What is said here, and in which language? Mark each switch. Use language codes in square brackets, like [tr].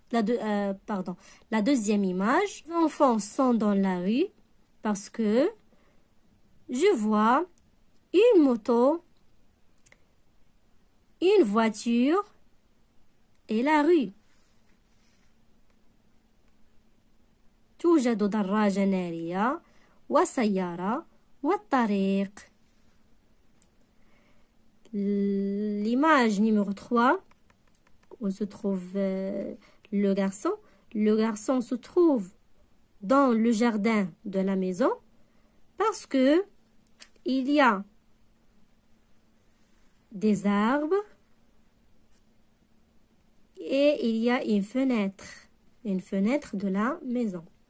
[fr] La deuxième image, les enfants sont dans la rue parce que je vois une moto, une voiture et la rue. [ar] توجد دراجة نارية وسيارة والطريق. [fr] L'image numéro 3, où se trouve le garçon. Le garçon se trouve dans le jardin de la maison parce que il y a des arbres et il y a une fenêtre de la maison.